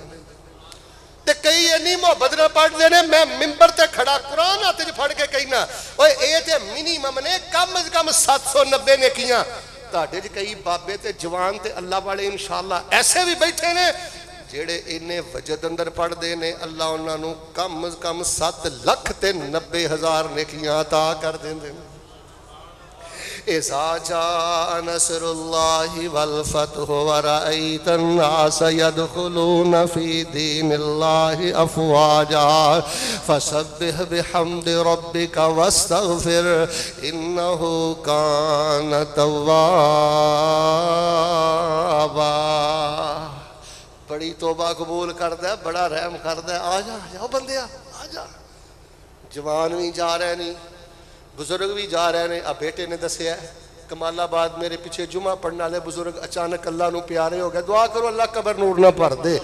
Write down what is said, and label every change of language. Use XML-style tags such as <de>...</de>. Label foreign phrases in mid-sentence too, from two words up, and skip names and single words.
<pa>تے کئی انی محبت نال پڑھدے نے، میں منبر تے کھڑا قرآن ہتھ چ پھڑ کے کہنا اوئے یہ تے مینیمم نے کم سے کم 790 نیکیاں. تہاڈے چ کئی بابے تے جوان تے اللہ والے انشاءاللہ ایسے بھی بیٹھے نے جیہڑے انے وجد اندر پڑھتے نے، اللہ اونہاں نے کم سے کم 7,90,000 نیکیاں عطا کر دیندے نے.</pa> <ar>إذا جاء نصر الله والفتح ورأيت الناس يدخلون في دين الله أفواجا فسبح بحمد ربك واستغفر إنه كان توابا.</ar> <pa>بڑی توبہ قبول کردا، بڑا رحم کردا. آ جاؤ بندے آ جا. جوان بھی جا رہے نہیں، بزرگ بھی جا رہے نے. اب بیٹے نے دسیا کمالآباد میرے پیچھے جمعہ پڑھنے والے بزرگ اچانک اللہ نوں پیارے ہو گئے، دعا کرو اللہ قبر نور نا بھر دے.</pa>